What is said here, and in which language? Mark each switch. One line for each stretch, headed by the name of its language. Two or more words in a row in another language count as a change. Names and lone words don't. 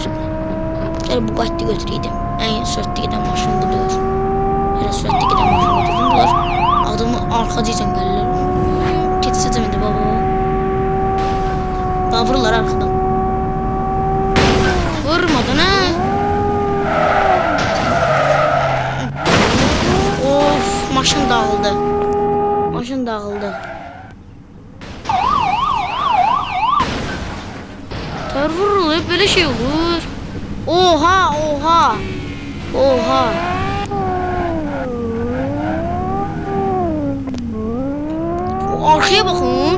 Azerbaijani: Gəl bu qatlı götürəydim. Ən sürətli gedən maşın budur. Elə sürətli gedən maşın götürdüm. Bunlar adamı arxacıyla gəlirlər. Keçsəcəm indi baba. Daha vururlar arxadan. Vurmadan ha. Of, maşın dağıldı.
Turkish: Vurulur, böyle şey olur. Oha. Arkaya bakın.